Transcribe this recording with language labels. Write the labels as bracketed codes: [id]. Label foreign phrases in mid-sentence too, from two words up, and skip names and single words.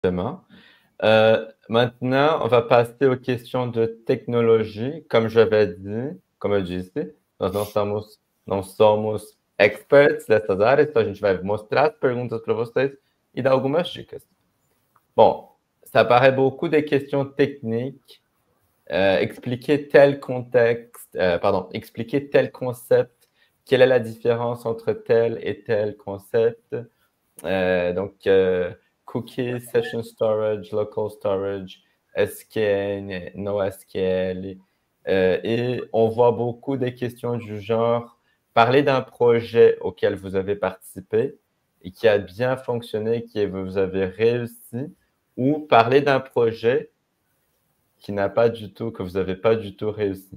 [fr] Exactement. Maintenant, on va passer aux questions de technologie. Como j'avais dit, [pt] como eu disse, nós somos experts dessas áreas, então a gente vai mostrar as perguntas para vocês e dar algumas dicas. [fr] Bon, ça paraît beaucoup des questions techniques. Expliquer tel contexte, pardon, expliquer tel concept. Quelle est la différence entre tel et tel concept? Donc, [en] cookies, session storage, local storage, SQL, NoSQL. [fr] Et on voit beaucoup des questions du genre, parler d'un projet auquel vous avez participé et qui a bien fonctionné, qui vous avez réussi, ou parler d'un projet qui n'a pas du tout, que vous n'avez pas du tout réussi.